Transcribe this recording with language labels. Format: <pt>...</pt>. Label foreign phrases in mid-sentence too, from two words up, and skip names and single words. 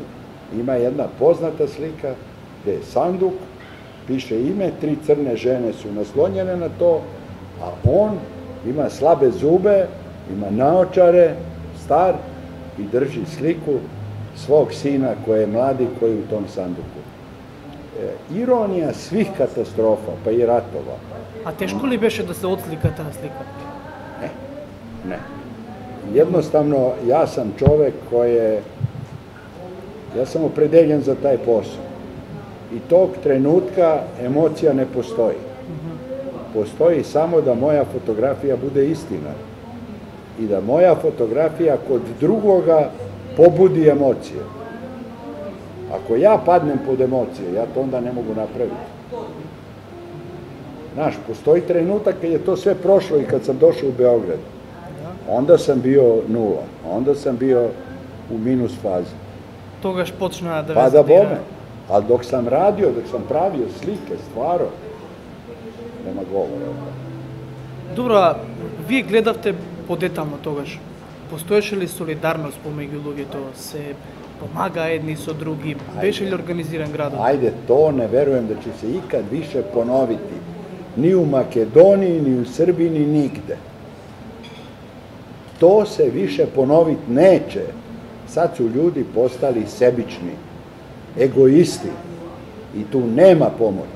<sr>Ima jedna poznata slika gde je sanduk, piše ime, 3 crne žene su naslonjene na to, a on ima slabe zube, ima naočare, star i drži sliku svog sina koji je mladi, koji je u tom sanduku. Ironija svih katastrofa, pa i ratova.</sr> <mk>А тешко ли беше да се отслика таа слика?</mk> <sr>Ne. Jednostavno, ja sam čovek ja sam opredeljen za taj posao. I tog trenutka emocija ne postoji. Postoji samo da moja fotografija bude istina. I da moja fotografija kod drugoga pobudi emocije. Ako ja padnem pod emocije, ja to onda ne mogu napraviti. Znaš, postoji trenutak kad je to sve prošlo i kad sam došao u Beograd. Onda sam bio nula, onda sam bio u minus fazi.</sr> <mk>Тогаш почна да</mk> <sr>Pa da bome, ali dok sam radio, dok sam pravio slike, stvarao, nema govora.</sr> <mk>Добро, а вие гледавте подетално тогаш. Постоеше ли солидарност помеѓу луѓето? Се помага едни со други? Беше ли организиран градот?</mk> <sr>Ajde, to ne verujem da će se ikad više ponoviti. Ni u Makedoniji, ni u Srbiji, ni nigde. To se više ponoviti neće. Sad su ljudi postali sebični, egoisti i tu nema pomoći.</sr>